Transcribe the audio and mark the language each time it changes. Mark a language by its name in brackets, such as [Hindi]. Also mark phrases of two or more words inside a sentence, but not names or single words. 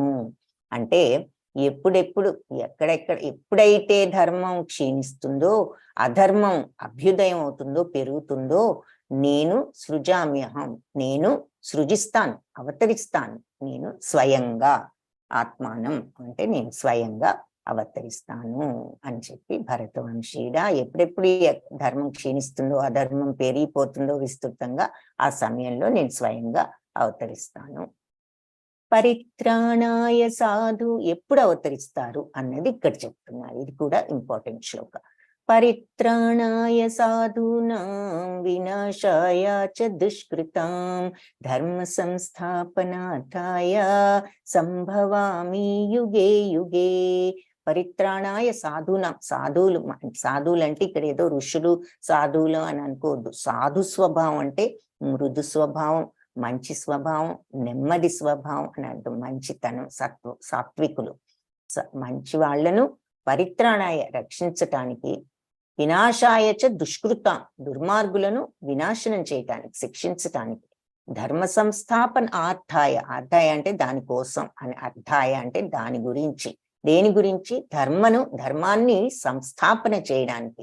[Telugu] అంటే ఎప్పుడెప్పుడు ఎప్పుడైతే ధర్మం క్షీణిస్తుందో, అధర్మం అభ్యుదయం అవుతుందో, పెరుగుతుందో, నేను సృజామ్యహం, నేను సృజిస్తాను, అవతరిస్తాను, నేను స్వయంగా, ఆత్మానం అంటే నేను స్వయంగా అవతరిస్తాను అని చెప్పి భరతవంశీయుడా, ఎప్పుడెప్పుడు ధర్మం క్షీణిస్తుందో, అధర్మం పెరిగిపోతుందో విస్తృతంగా, ఆ సమయంలో నేను స్వయంగా అవతరిస్తాను. [Sanskrit] పరిత్రాణాయ సాధు, [Telugu] ఎప్పుడు అవతరిస్తారు అన్నది ఇక్కడ చెప్తున్నారు. ఇది కూడా ఇంపార్టెంట్ శ్లోక. [Sanskrit] పరిత్రాణాయ సాధూనాం వినాశాయ చ దుష్కృతాం ధర్మ సంస్థాపనార్థాయ సంభవామి యుగే యుగే. పరిత్రాణాయ సాధూనాం, [Telugu] సాధువులు అంటే ఇక్కడ ఏదో ఋషులు సాధువులు అని అనుకోవద్దు. సాధు స్వభావం అంటే మృదు స్వభావం, మంచి స్వభావం, నెమ్మది స్వభావం అని అంటూ, మంచితనం, సాత్వికులు, మంచి వాళ్లను పరిత్రాణాయ రక్షించటానికి, [Sanskrit] వినాశాయచ దుష్కృతాం [Telugu] దుర్మార్గులను వినాశనం చేయటానికి, శిక్షించటానికి, [Sanskrit] ధర్మ సంస్థాపన ఆర్థాయ, [Telugu] ఆర్థాయ అంటే దానికోసం అని, అర్థాయ అంటే దాని గురించి, దేని గురించి, ధర్మాన్ని సంస్థాపన చేయడానికి.